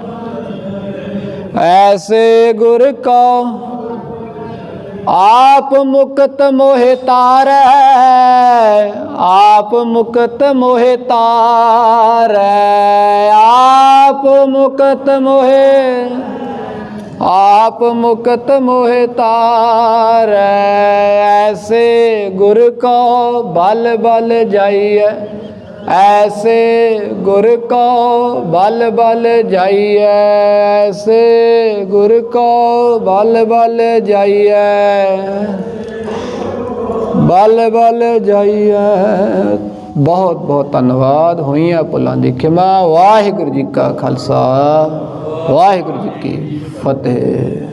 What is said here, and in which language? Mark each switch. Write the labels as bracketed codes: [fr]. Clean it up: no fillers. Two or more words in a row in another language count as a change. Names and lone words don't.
[pa] ਐਸੇ ਗੁਰ ਕੋ ਆਪ ਮੁਕਤ ਮੋਹਿ ਤਾਰੈ, ਆਪ ਮੁਕਤ ਮੋਹਿ ਤਾਰੈ, ਆਪ ਮੁਕਤ ਮੋਹਿ, ਆਪ ਮੁਕਤ ਮੋਹਿ ਤਾਰੈ, ਐਸੇ ਗੁਰ ਕੋ ਬਲ ਬਲ ਜਾਈਏ, ਐਸੇ ਗੁਰ ਕੋ ਬਲ ਬਲ ਜਾਈਏ, ਐਸੇ ਗੁਰ ਕੋ ਬਲ ਬਲ ਜਾਈਏ, ਬਲ ਬਲ ਜਾਈਏ। [hi] बहुत बहुत धन्यवाद। [pa] ਹੋਈਆਂ ਭੁੱਲਾਂ ਦੀ ਖਿਮਾ। ਵਾਹਿਗੁਰੂ ਜੀ ਕਾ ਖਾਲਸਾ, ਵਾਹਿਗੁਰੂ ਜੀ ਕੀ ਫਤਿਹ।